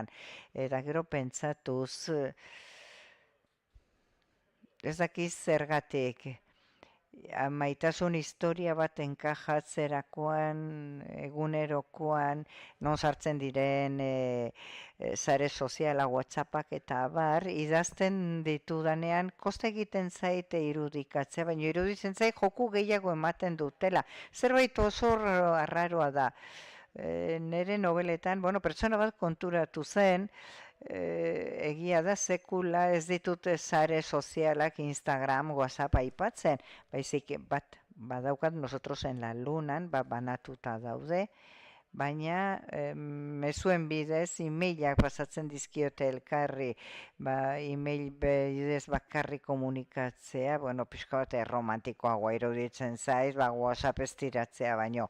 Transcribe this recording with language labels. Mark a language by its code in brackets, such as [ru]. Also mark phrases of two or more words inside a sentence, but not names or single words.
[eu] Eta gero pentsatuz, ez dakiz zergatik, maitasun historia bat enkajatzerakoan, egunerokoan, non sartzen diren sare soziala, WhatsAppak eta bar, idazten ditudanean, kosta egiten zaite irudikatzea, baina iruditzen zait joku gehiago ematen dutela. Zerbait oso arraroa da. Nere nobeletan, bueno, pertsona bat konturatu zen, egia da sekula ez ditute sare sozialak Instagram, WhatsApp aipatzen, baizik bat badaukat nosotros en la lunan, banatuta daude, baina mezuen bidez emailak pasatzen dizkiote elkarri, email bidez bakarri komunikatzea, bueno, pixka bat romantikoagoa iruditzen zaiz, WhatsApp ez tiratzea baino.